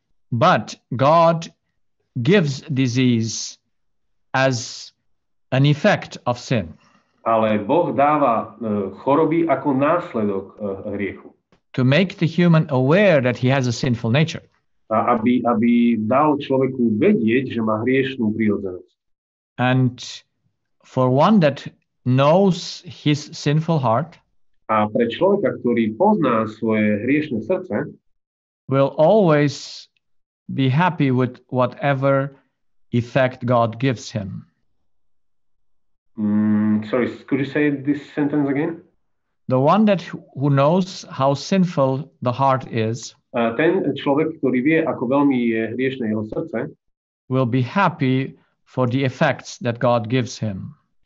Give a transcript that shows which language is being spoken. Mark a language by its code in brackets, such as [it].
[en] But God gives disease as an effect of sin. [sk] Ale Boh dáva choroby ako následok hriechu. [en] To make the human aware that he has a sinful nature. [sk] A aby dal človeku vedieť, že má hriešnú prírodzenosť. [en] And for one that knows his sinful heart, [sk] a pre človeka, ktorý pozná svoje hriešne srdce, [en] will always be happy with whatever effect God gives him. Sorry, could you say this sentence again? The one who knows how sinful the heart is, [sk] ten človek, ktorý vie, ako veľmi je hriešne jeho srdce, [en] will be happy for the effects that God gives him.